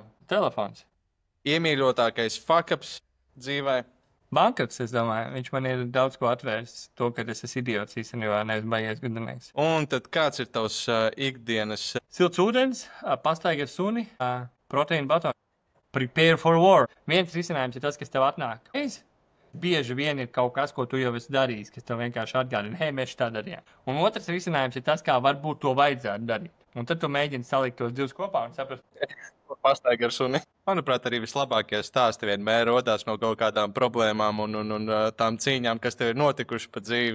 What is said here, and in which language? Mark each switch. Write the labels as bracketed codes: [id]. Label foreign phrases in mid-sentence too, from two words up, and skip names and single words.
[lv] Telefons. Iemīļotākais fuck-ups dzīvē. Bankrots, es domāju, viņš man ir daudz ko atvērs. To, ka es esmu idiots īstenībā, nevis baigies gudrinieks. Un tad kāds ir tavs ikdienas? Silts ūdens, pastaigā ar suni, proteīna batonu. [en] Prepare for war. [lv] Viens risinājums ir tas, kas tev atnāk. Bieži vien ir kaut kas, ko tu jau esi darījis, kas tev vienkārši atgādina, hei, mēs tā darījām. Un otrs risinājums ir tas, kā varbūt to vajadzētu darīt. Un tad tu mēģini salikt tos divus kopā un saprast. Pastaigā ar suni. Manuprāt, arī vislabākie stāsti vienmēr rodās no kaut kādām problēmām un tām cīņām, kas tev ir notikušas pa dzīvi.